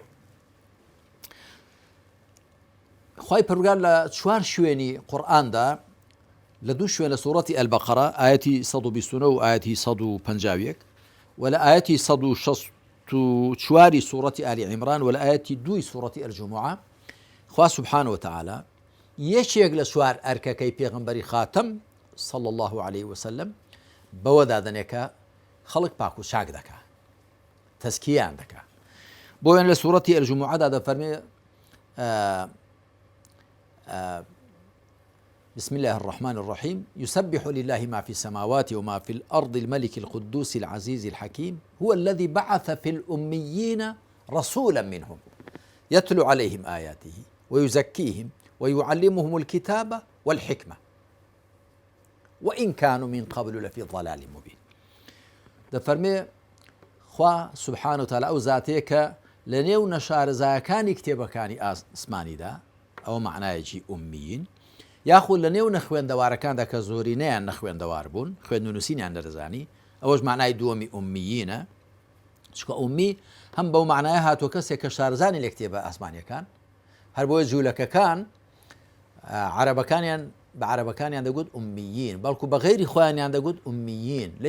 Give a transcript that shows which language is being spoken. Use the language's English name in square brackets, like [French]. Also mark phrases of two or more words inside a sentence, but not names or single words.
[Central Kurdish] خوای پەروەردگار لە چوار شوێنی قورئاندا، لە دوو شوێن لە سوورەتی ئەلبەقەرە ئایەتی 129 و ئایەتی 151 و لە ئایەتی 164 سوورەتی ئالی عیمران و لە ئایەتی 2 سوورەتی ئەلجوموعە، خوا [Arabic] سوبحانەوە تەعالا [Central Kurdish] یەکێک لە چوار ئەرکەکەی پێغەمبەری خاتەم [Arabic] صلی الله عليه وسلم [Central Kurdish] بەوە دادەنێکە خەڵک پاک و چاک دەکا، تەزکیەیان دەکا. بۆیان لە سوورەتی ئەلجوموعەدا دەفەرمێ [Arabic] بسم الله الرحمن الرحيم يسبح لله ما في السماوات وما في الأرض الملك القدوس العزيز الحكيم هو الذي بعث في الأميين رسولا منهم يتلو عليهم آياته ويزكيهم ويعلمهم الكتاب والحكمة وإن كانوا من قبل لفي ضلال مبين. [Central Kurdish] دەفەرمێ خوا [Arabic] سبحانه وتعالى [Central Kurdish] ئەو زاتەیە کە لە نێو نەشارەزایەکانی کتێبەکانی ئاسمانیدا، ئەوە معنایەکی ئومیین، یاخود لە نێو نەخوێندەوارەکاندا کە زۆرینەیان نەخوێندەوار بوون، خوێند و نووسینیان دەدەزانی، ئەوەش معنای دووەمی ئومیینە، چکە ئومی هەم بەو معنایە هاتووە کەسێک کە شارەزانی لە کتێبە ئاسمانیەکان، هەر بۆیە جوولەکەکان عەرەبەکانیان بە عەرەبەکانیان دەگوت ئومیین، بەڵکو بە غەیری خۆیانیان دەگوت ئومیین.